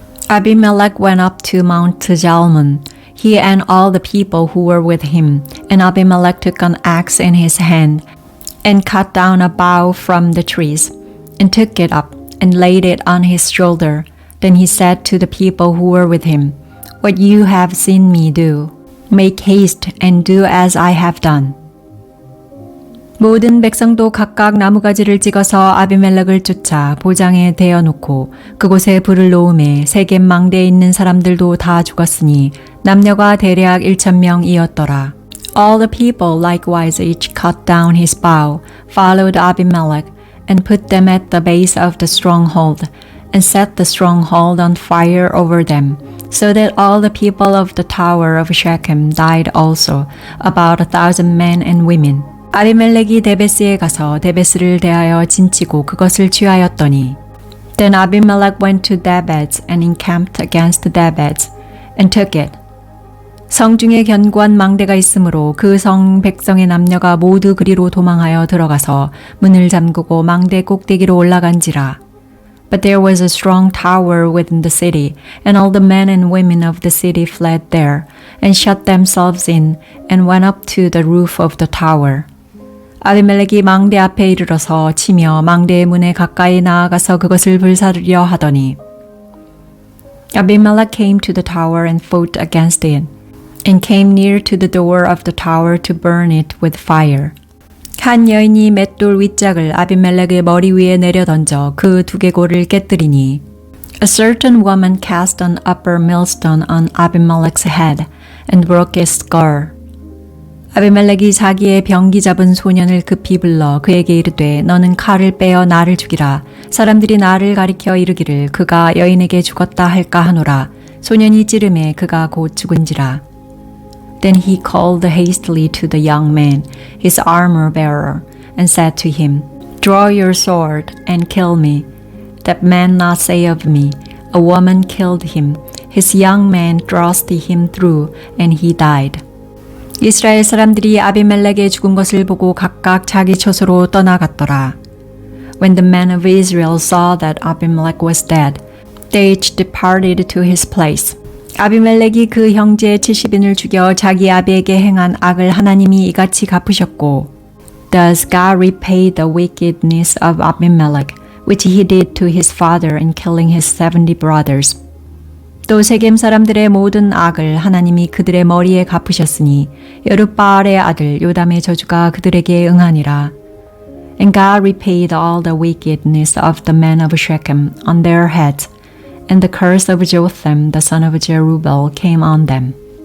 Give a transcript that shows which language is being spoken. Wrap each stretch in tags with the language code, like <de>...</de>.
<en>Abimelech went up to Mount Zalmon, he and all the people who were with him, and Abimelech took an axe in his hand and cut down a bough from the trees and took it up and laid it on his shoulder. Then he said to the people who were with him, What you have seen me do, make haste and do as I have done.</en> <ko>모든 백성도 각각 나무가지를 찍어서 아비멜렉을 쫓아 보장에 대어놓고 그곳에 불을 놓음에 세겜 망대에 있는 사람들도 다 죽었으니 남녀가 대략 1,000명이었더라.</ko> <en>All the people likewise each cut down his bow, followed Abimelech, and put them at the base of the stronghold, and set the stronghold on fire over them, so that all the people of the tower of Shechem died also, about 1,000 men and women.</en> <ko>아비멜렉이 데베스에 가서 데베스를 대하여 진치고 그것을 취하였더니</ko> <en>Then Abimelech went to Debez and encamped against Debez and took it.</en> <ko>성중에 견고한 망대가 있으므로 그 성 백성의 남녀가 모두 그리로 도망하여 들어가서 문을 잠그고 망대 꼭대기로 올라간지라.</ko> <en>But there was a strong tower within the city, and all the men and women of the city fled there, and shut themselves in, and went up to the roof of the tower.</en> <ko>아비멜렉이 망대 앞에 이르러서 치며 망대의 문에 가까이 나아가서 그것을 불사르려 하더니</ko> <en>Abimelech came to the tower and fought against it, and came near to the door of the tower to burn it with fire.</en> <ko>한 여인이 맷돌 윗짝을 아비멜렉의 머리 위에 내려던져 그 두개골을 깨뜨리니</ko> <en>A certain woman cast an upper millstone on Abimelech's head and broke his skull.</en> <ko>아비멜렉이 자기의 병기 잡은 소년을 급히 불러 그에게 이르되 너는 칼을 빼어 나를 죽이라. 사람들이 나를 가리켜 이르기를 그가 여인에게 죽었다 할까 하노라. 소년이 찌르매 그가 곧 죽은지라.</ko> <en>Then he called hastily to the young man, his armor bearer, and said to him, Draw your sword and kill me, that man not say of me, A woman killed him. His young man thrust him through, and he died.</en> <ko>이스라엘 사람들이 아비멜렉의 죽은 것을 보고 각각 자기 처소로 떠나갔더라.</ko> <en>When the men of Israel saw that Abimelech was dead, they each departed to his place.</en> <ko>아비멜렉이 그 형제 70인을 죽여 자기 아비에게 행한 악을 하나님이 이같이 갚으셨고</ko> <en>Thus God repaid the wickedness of Abimelech, which he did to his father in killing his 70 brothers.</en> <ko>또 세겜 사람들의 모든 악을 하나님이 그들의 머리에 갚으셨으니 여룻바알의 아들 요담의 저주가 그들에게 응하니라.</ko> <en>And God repaid all the wickedness of the men of Shechem on their heads, and the curse of Jotham the son of Jerubbaal came on them.</en>